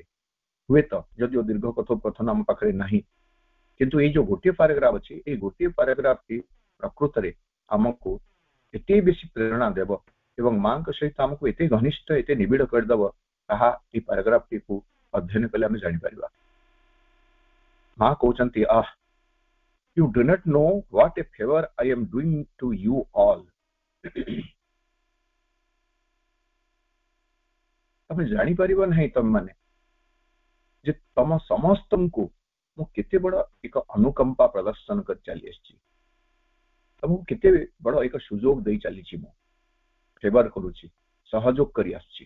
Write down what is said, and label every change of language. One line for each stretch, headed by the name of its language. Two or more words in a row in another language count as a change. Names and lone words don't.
Odia: ହୁଏତ ଯଦିଓ ଦୀର୍ଘ କଥୋପକଥନ ଆମ ପାଖରେ ନାହିଁ, କିନ୍ତୁ ଏଇ ଯୋଉ ଗୋଟିଏ ପାରାଗ୍ରାଫ ଅଛି, ଏଇ ଗୋଟିଏ ପାରାଗ୍ରାଫଟି ପ୍ରକୃତରେ ଆମକୁ ଏତେ ବେଶୀ ପ୍ରେରଣା ଦେବ ଏବଂ ମାଙ୍କ ସହିତ ଆମକୁ ଏତେ ଘନିଷ୍ଠ, ଏତେ ନିବିଡ଼ କରିଦେବ, ତାହା ଏଇ ପାରାଗ୍ରାଫଟିକୁ ଅଧ୍ୟୟନ କଲେ ଆମେ ଜାଣିପାରିବା। ମା କହୁଛନ୍ତି,
English: you do not know what a favor I am doing to you all.
Odia: ତମେ ଜାଣିପାରିବ ନାହିଁ ତମ ମାନେ ଯେ ତମ ସମସ୍ତଙ୍କୁ ମୁଁ କେତେ ବଡ ଏକ ଅନୁକମ୍ପା ପ୍ରଦର୍ଶନ କରି ଚାଲି ଆସିଛି, ତମକୁ କେତେ ବଡ ଏକ ସୁଯୋଗ ଦେଇ ଚାଲିଛି, ମୁଁ ଫେଭର କରୁଛି, ସହଯୋଗ କରି ଆସିଛି।